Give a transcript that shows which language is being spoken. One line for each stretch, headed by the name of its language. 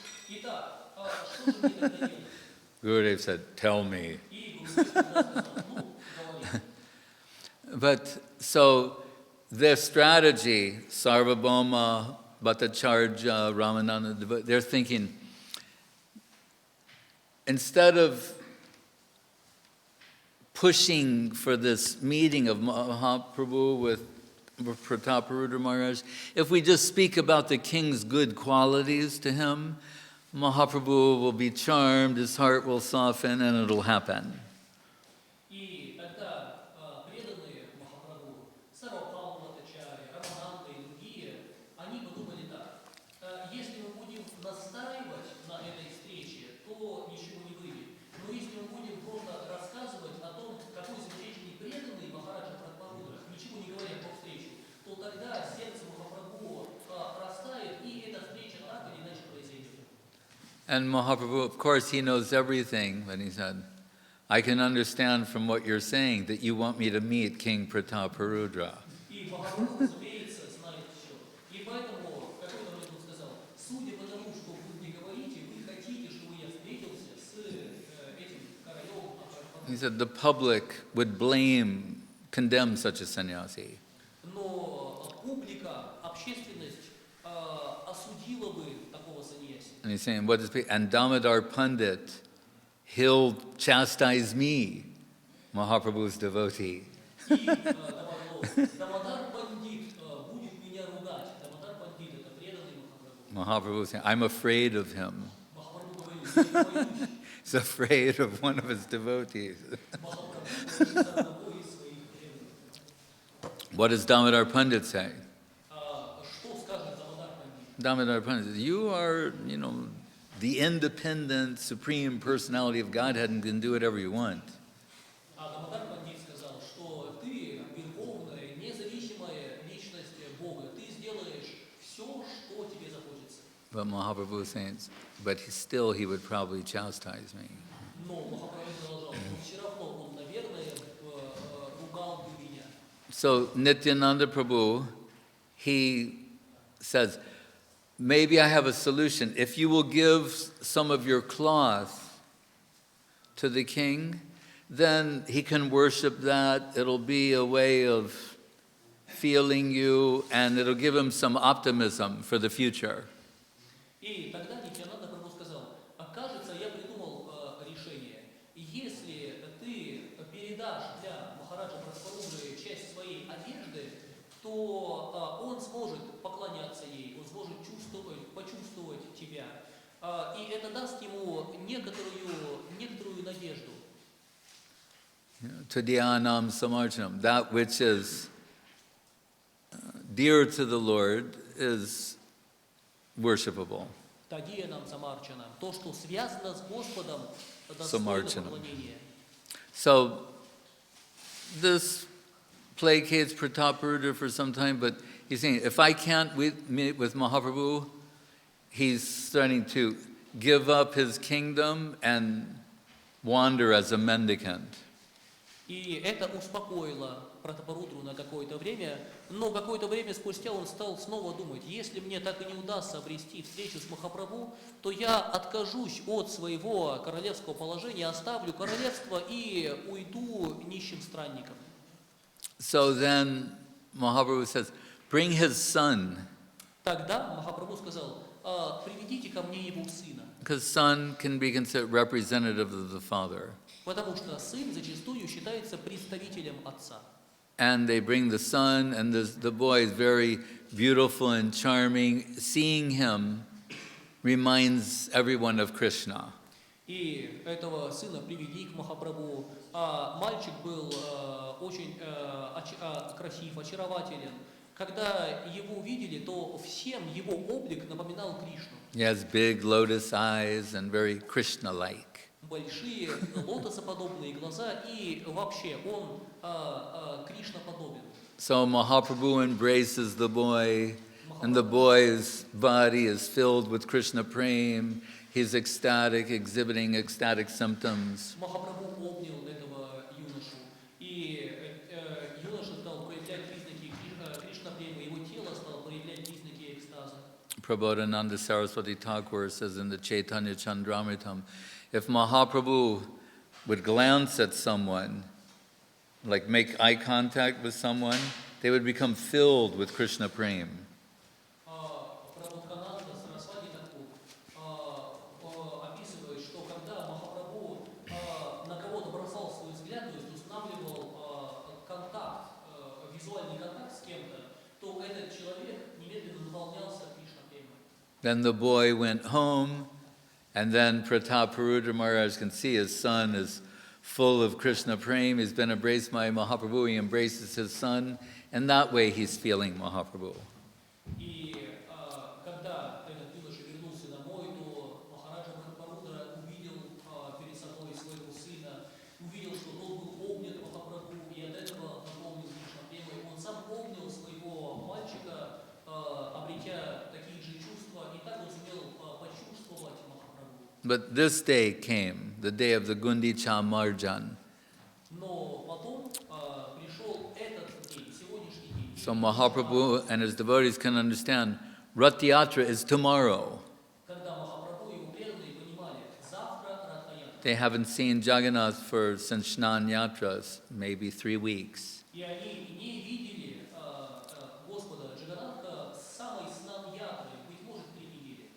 Russian: Итак, что же мне тогда делать?
English: Gurudev said, tell me.
Russian: И Гурудев тогда сказал, ну, говори.
English: But so their strategy, Sarvabhauma, Bhattacharya, Ramananda, they're thinking, instead of pushing for this meeting of Mahaprabhu with Prataparudra Maharaj, if we just speak about the king's good qualities to him, Mahaprabhu will be charmed, his heart will soften, and it'll happen.
Russian: И тогда преданные Махапрабху, Сарвабхаума Бхаттачарья, Рамананда и другие, они подумали так: если мы будем настаивать на этой встрече, то ничего не выйдет. Но если мы будем просто рассказывать о том, какой замечательный преданный Махараджа Прабхупада, ничего не говоря про встречу, то тогда сердце Махапрабху растает, и эта встреча так или иначе произойдет.
English: And Mahaprabhu, of course, he knows everything, but he said, I can understand from what you're saying that you want me to meet King Prataparudra.
Russian: И Махапрабху, разумеется, знает все. И поэтому, в какой-то момент он сказал, судя по тому, что вы мне говорите, вы хотите, чтобы я встретился с этим королем.
English: He said the public would condemn such a sannyasi.
Russian: Но публика, общественность осудила бы такого саньяси.
English: And he's saying, what is and Damodar Pandit, he'll chastise me, Mahaprabhu's devotee.
Russian: И Дамодар Пандит будет меня ругать. Дамодар Пандит — это преданный Махапрабху.
English: Mahaprabhu saying, I'm afraid of him.
Russian: Махапрабху говорит, я боюсь.
English: He's afraid of one of his devotees.
Russian: Махапрабху боится одного из своих преданных.
English: What does Damodar Pandit say?
Russian: Что скажет Дамодар Пандит?
English: Damodar Pandit says, you are, the independent, supreme personality of Godhead and can do whatever you want.
Russian: Дамодар Пандит сказал, что ты верховная, независимая личность Бога. Ты сделаешь все, что тебе захочется.
English: But Mahaprabhu is saying, but he would probably chastise me.
Russian: Но Махапрабху продолжал, но все равно он, наверное, ругал бы меня.
English: So Nityananda Prabhu, he says, maybe I have a solution. If you will give some of your cloth to the king, then he can worship that. It'll be a way of feeling you, and it'll give him some optimism for the future.
Russian: И тогда Нитьянанда Прабху сказал, кажется, я придумал решение. Если ты передашь для Махараджа Прабхупады часть своей одежды, то он сможет поклоняться ей, он сможет почувствовать тебя. И это даст ему некоторую надежду.
Sanskrit: Tadyanam samarchanam,
English: that which is dear to the Lord is worshipable.
Sanskrit: Тадиянам самарчанам,
Russian: то, что связано с Господом, достойно поклонения.
English: So this placates Prataparudra for some time, but he's saying, if I can't meet with Mahaprabhu, he's starting to give up his kingdom and wander as a mendicant.
Russian: И это успокоило Пратапарудру на какое-то время, но какое-то время спустя он стал снова думать, если мне так и не удастся обрести встречу с Махапрабху, то я откажусь от своего королевского положения, оставлю королевство и уйду нищим странником.
English: So then Mahaprabhu says, bring his son.
Russian: Тогда Махапрабху сказал, приведите ко мне его сына.
English: Because son can be considered representative of the father.
Russian: Потому что сын зачастую считается представителем отца.
English: And they bring the son, and the boy is very beautiful and charming. Seeing him reminds everyone of Krishna.
Russian: И этого сына привели к Махапрабху. Мальчик был очень красив, очарователен. Когда его увидели, то всем его облик напоминал Кришну.
English: He has big lotus eyes and very Krishna-like.
Russian: Большие лотосоподобные глаза, и вообще он Кришна-подобен.
English: So Mahaprabhu embraces the boy, and the boy's body is filled with Krishna prem. He's ecstatic, exhibiting ecstatic symptoms.
Russian: Махапрабху обнял этого юношу, и юноша стал проявлять признаки Кришна-према, его тело стало проявлять признаки экстаза.
English: Prabodhananda Saraswati Thakur says in the Chaitanya Chandramritam, if Mahaprabhu would glance at someone, like make eye contact with someone, they would become filled with Krishna Prem.
Russian: Прабодхананда Сарасвати Такур описывает, что когда Махапрабху на кого-то бросал свой взгляд, то есть устанавливал контакт, визуальный контакт с кем-то, то этот человек немедленно наполнялся Кришна Премой.
English: Then the boy went home, and then Prataparudra Maharaj can see his son is full of Krishna Prem. He's been embraced by Mahaprabhu. He embraces his son, and that way he's feeling Mahaprabhu.
Russian: И когда этот юноша вернулся домой, то Махараджа Прабхупарудра увидел перед собой своего сына, увидел, что тот был обнят Махапрабху, и от этого наполнил Кришна Премой. Он сам обнял своего мальчика, обретя такие же чувства, и так он сумел почувствовать Махапрабху.
English: But this day came, the day of the Gundicha Marjan.
Russian: Но потом пришел этот день, сегодняшний день.
English: So Mahaprabhu and his devotees can understand, Rath Yatra is tomorrow.
Russian: Когда Махапрабху и его преданные понимали, завтра Ратха-ятра.
English: They haven't seen Jagannath since Shnan Yatras, maybe 3 weeks.
Russian: И они не видели Господа Джаганатха с самой Снан-ятры, быть может, 3 недели.